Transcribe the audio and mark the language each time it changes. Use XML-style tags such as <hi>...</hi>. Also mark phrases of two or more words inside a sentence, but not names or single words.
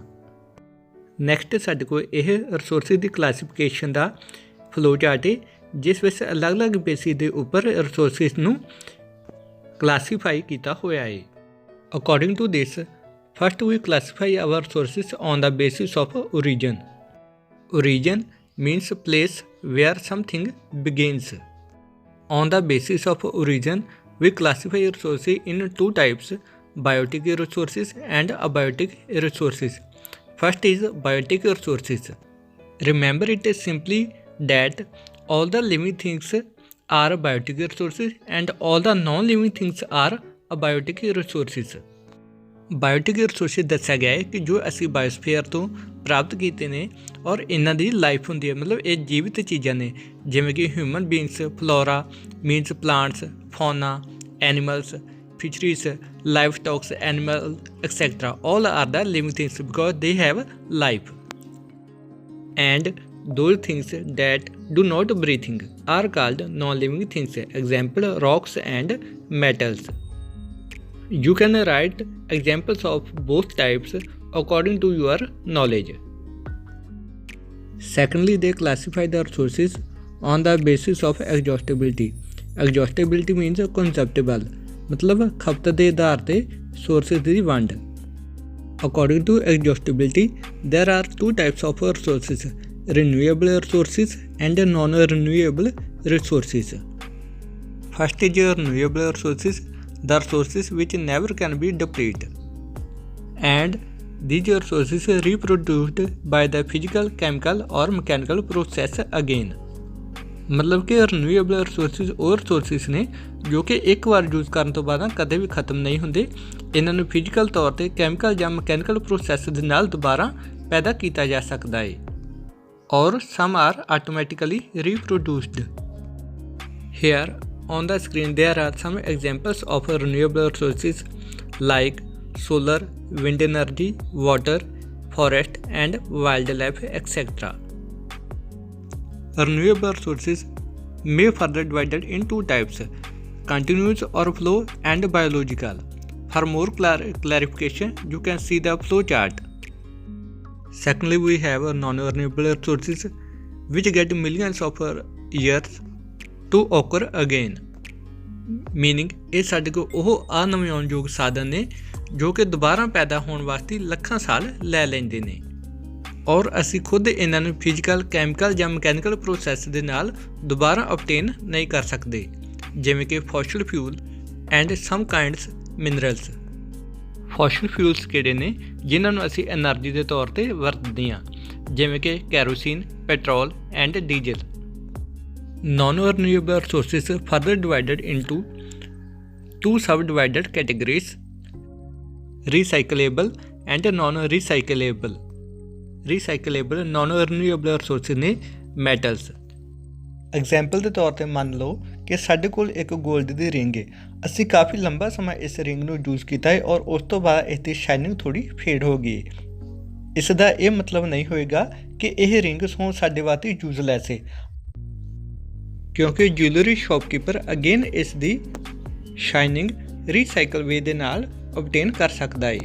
<pa>ਨੈਕਸਟ ਸਾਡੇ ਕੋਲ ਇਹ ਰਿਸੋਰਸਿਸ ਦੀ ਕਲਾਸੀਫਿਕੇਸ਼ਨ ਦਾ</pa> <en>flow chart</en> <pa>ਹੈ ਜਿਸ ਵਿੱਚ ਅਲੱਗ-ਅਲੱਗ ਬੇਸਿਸ ਦੇ ਉੱਪਰ ਰਿਸੋਰਸਿਸ ਨੂੰ ਕਲਾਸੀਫਾਈ ਕੀਤਾ ਹੋਇਆ ਹੈ।</pa> <en>according to this, first we classify our resources on the basis of origin. Origin means place where something begins. On the basis of origin, we classify resources in two types, biotic resources and abiotic resources. First is biotic resources. Remember, it is simply that all the living things are biotic resources and all the non-living things are abiotic resources. biotic resources</en> <pa>ਦੱਸਿਆ ਗਿਆ ਹੈ ਕਿ ਜੋ ਅਸੀਂ ਬਾਇਓਸਫੀਅਰ ਤੋਂ ਪ੍ਰਾਪਤ ਕੀਤੇ ਨੇ ਔਰ ਇਹਨਾਂ ਦੀ ਲਾਈਫ ਹੁੰਦੀ ਹੈ, ਮਤਲਬ ਇਹ ਜੀਵਿਤ ਚੀਜ਼ਾਂ ਨੇ ਜਿਵੇਂ ਕਿ</pa> <en>human beings, flora means plants, fauna, animals, fisheries, live stocks, animal etcetera, all are the living things because they have life. And those things that do not breathing are called non-living things. Example, rocks and metals. You can write examples of both types according to your knowledge. Secondly, they classify the resources on the basis of exhaustibility. Exhaustibility means conceptual,</en> <hi>मतलब खपत के आधार पर sources की वंड.</hi> <en>According to exhaustibility, there are two types of resources: renewable resources and non-renewable resources. First is renewable resources, the resources which never can be depleted, and these resources are reproduced by the physical, chemical or mechanical process again.</en> <hi>मतलब कि</hi> <en>renewable resources</en> <pa>ਉਹ ਰਿਸੋਰਸਿਸ ਨੇ ਜੋ ਕਿ ਇੱਕ ਵਾਰ ਯੂਜ਼ ਕਰਨ ਤੋਂ ਬਾਅਦ ਕਦੇ ਵੀ ਖਤਮ ਨਹੀਂ ਹੁੰਦੇ। ਇਹਨਾਂ ਨੂੰ ਫਿਜ਼ੀਕਲ ਤੌਰ 'ਤੇ ਕੈਮੀਕਲ ਜਾਂ</pa> <en>mechanical process</en> <pa>ਦੇ ਨਾਲ ਦੁਬਾਰਾ ਪੈਦਾ ਕੀਤਾ ਜਾ ਸਕਦਾ ਹੈ।</pa> <en>ਔਰ some are automatically reproduced. ਹੇਅਰ on the screen there are some examples of renewable resources like solar, wind energy, water, forest and wildlife, etc. Renewable resources may further divided in two types: continuous or flow and biological. For more clarification you can see the flow chart. Secondly, we have non-renewable resources which get millions of years to occur again, meaning</en> <pa>ਇਹ ਸਾਡੇ ਕੋਲ ਉਹ ਅਨਵਿਆਉਣਯੋਗ ਸਾਧਨ ਨੇ ਜੋ ਕਿ ਦੁਬਾਰਾ ਪੈਦਾ ਹੋਣ ਵਾਸਤੇ ਲੱਖਾਂ ਸਾਲ ਲੈ ਲੈਂਦੇ ਨੇ ਔਰ ਅਸੀਂ ਖੁਦ ਇਹਨਾਂ ਨੂੰ ਫਿਜ਼ੀਕਲ, ਕੈਮੀਕਲ ਜਾਂ</pa> <en>mechanical process</en> <pa>ਦੇ ਨਾਲ ਦੁਬਾਰਾ ਅਬਟੇਨ ਨਹੀਂ ਕਰ ਸਕਦੇ, ਜਿਵੇਂ ਕਿ</pa> <en>fossil fuel and some kinds minerals. fossil fuels</en> <pa>ਕਿਹੜੇ ਨੇ ਜਿਨ੍ਹਾਂ ਨੂੰ ਅਸੀਂ ਐਨਰਜੀ ਦੇ ਤੌਰ 'ਤੇ ਵਰਤਦੇ ਹਾਂ, ਜਿਵੇਂ ਕਿ ਕੈਰੋਸੀਨ,</pa> <en>petrol and diesel. Non-renewable resources further divided into two subdivided categories: recyclable and non-recyclable. Recyclable non-renewable resources ਨੇ metals।</en> <pa>ਐਗਜ਼ਾਮਪਲ ਦੇ ਤੌਰ 'ਤੇ ਮੰਨ ਲਓ ਕਿ ਸਾਡੇ ਕੋਲ ਇੱਕ 골ਡ ਦੀ ਰਿੰਗ ਹੈ। ਅਸੀਂ ਕਾਫੀ ਲੰਬਾ ਸਮਾਂ ਇਸ ਰਿੰਗ ਨੂੰ ਯੂਜ਼ ਕੀਤਾ ਹੈ ਔਰ ਉਸ ਤੋਂ ਬਾਅਦ ਇਸ ਦੀ ਸ਼ਾਈਨਿੰਗ ਥੋੜ੍ਹੀ ਫੇਡ ਹੋ ਗਈ ਹੈ। ਇਸ ਦਾ ਇਹ ਮਤਲਬ ਨਹੀਂ ਹੋਏਗਾ ਕਿ ਇਹ ਰਿੰਗ ਹੁਣ ਸਾਡੇ ਵਾਸਤੇ ਯੂਜ਼ਲੈਸ ਹੈ, ਕਿਉਂਕਿ</pa> <en>jewellery shopkeeper again</en> <pa>ਇਸ ਦੀ ਸ਼ਾਈਨਿੰਗ</pa> <en>recycle way</en> <pa>ਦੇ ਨਾਲ ਓਬਟੇਨ ਕਰ ਸਕਦਾ ਹੈ।</pa>